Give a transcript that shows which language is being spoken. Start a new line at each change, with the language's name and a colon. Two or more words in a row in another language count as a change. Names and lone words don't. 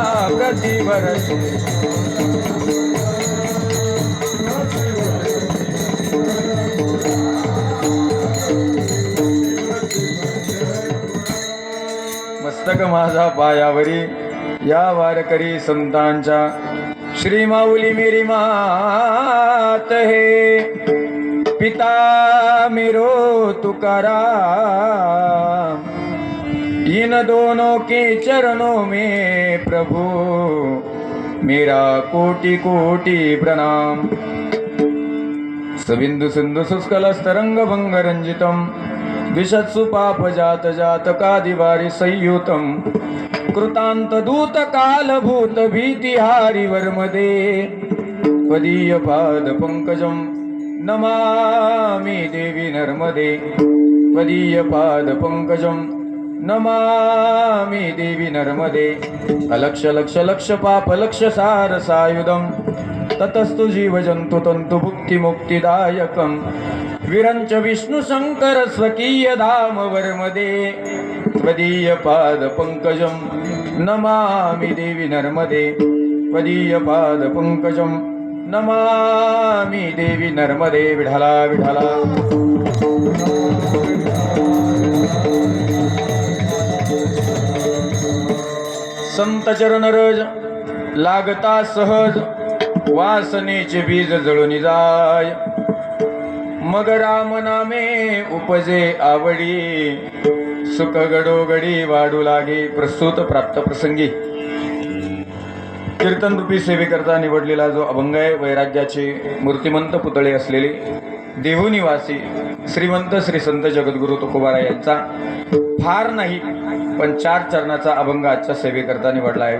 Marathi: प्रतिवर्षी मस्तक माझा पायावरी, या वारकरी संतांच्या.
Hindi: श्री माऊली मेरी मात है, पिता मेरो तुकाराम. इन दोनों के चरणों में प्रभु मेरा कोटि कोटि प्रणाम.
Sanskrit: सबिंदु सिंधु शुष्कलस्तरंग भंग रंजितम, विशत्सु पाप जात जातकादिवारि संयुतम. कृतांत दूत कालभूत भीतिहारि वर्मदे, त्वदीय पाद पंकजम नमामि देवी नर्मदे. त्वदीय पाद पंकजम नमामि देवी नर्मदे. अलक्ष लक्ष लक्ष पाप लक्ष सार सायुधम, ततस्तु जीव जंतु तंतु भुक्ति मुक्तिदायकम. विरंच विष्णु शंकर स्वकीय धाम वर्मदे. त्वदीय पाद पंकजम नमामि देवी नर्मदे. त्वदीय पाद पंकजम नमामि देवी नर्मदे.
Marathi: विठाला विठाला. संत चरण रज लागता सहज, वासनेचे बीज जळून जाय. मग राम नामे उपजे आवडी, सुख घडोघडी वाढू लागे. प्रस्तुत प्राप्त प्रसंगी कीर्तन रूपी सेवेकरता निवडलेला जो अभंग आहे, वैराग्याचे मूर्तिमंत पुतळे असलेले देहू निवासी श्रीमंत श्री संत जगद्गुरु तुकोबाराय यांचा फार नाही पण 4 चरणाचा अभंग आजच्या सेवेकरता निवडला आहे.